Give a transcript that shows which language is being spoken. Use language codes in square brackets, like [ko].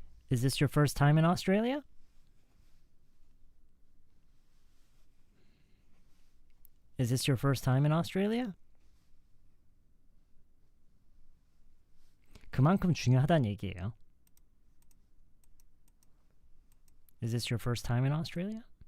[en] Is this your first time in Australia? Is this your first time in Australia? [ko] 그만큼 중요하다는 얘기예요. [en] Is this your first time in Australia?